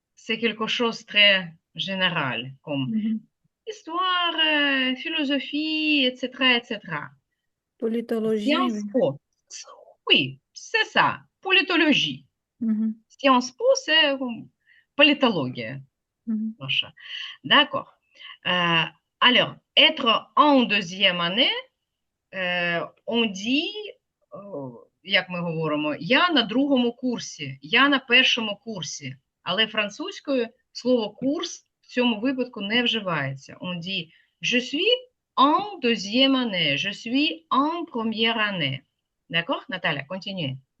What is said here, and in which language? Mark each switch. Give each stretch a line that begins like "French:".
French: C'est quelque chose de très général, comme histoire, philosophie, etc., etc. Politologie. Sciences Po. Oui, c'est ça. Politologie. Sciences Po, c'est politologie. Machin. D'accord. Alors, être en deuxième année, on dit,
Ukrainian: як ми говоримо, я на другому курсі, я на першому курсі. Але французькою слово курс в цьому випадку не вживається.
French: On dit, je suis en deuxième année, je suis en première année. D'accord, Наталя, continue.